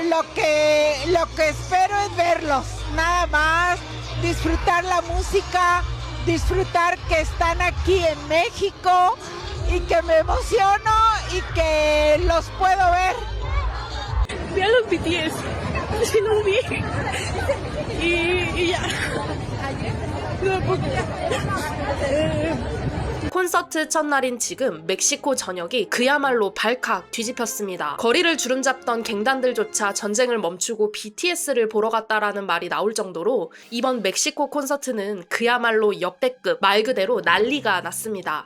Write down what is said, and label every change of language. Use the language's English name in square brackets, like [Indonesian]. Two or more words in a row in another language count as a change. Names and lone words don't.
[Spanish] lo que espero es verlos, nada más, disfrutar la música, disfrutar que están aquí en México y que me emociono y que los puedo ver. Vi a los BTS, sí los vi y ya. No puedo. [Korean] 콘서트 첫날인 지금 멕시코 전역이 그야말로 발칵 뒤집혔습니다. 거리를 주름잡던 갱단들조차 전쟁을 멈추고 BTS를 보러 갔다라는 말이 나올 정도로 이번 멕시코 콘서트는 그야말로 역대급, 말 그대로 난리가 났습니다.